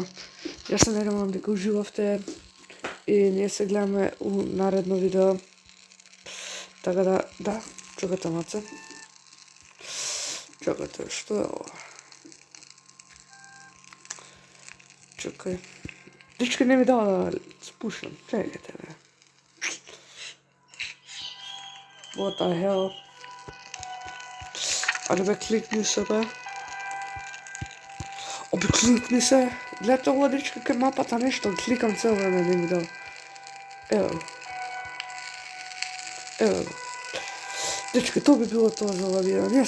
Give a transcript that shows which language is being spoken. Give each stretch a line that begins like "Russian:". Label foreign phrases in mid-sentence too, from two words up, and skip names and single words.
Macedonian: Јас се надевам дека уживавте и ние се гледаме у наредно видео. Така да, чакате маце. Чакате, што е ова? Чакај. Дечки не ми дава да спушам. Чекайте, бе.
English: What the hell?
Macedonian: Ајде бе, кликни се, бе. Обе, кликни се. Гледате ова, дечки, кај мапата нешто. Кликам цел време, не ми дава. Ево. Дечки, тоа би било тоа за ова видео.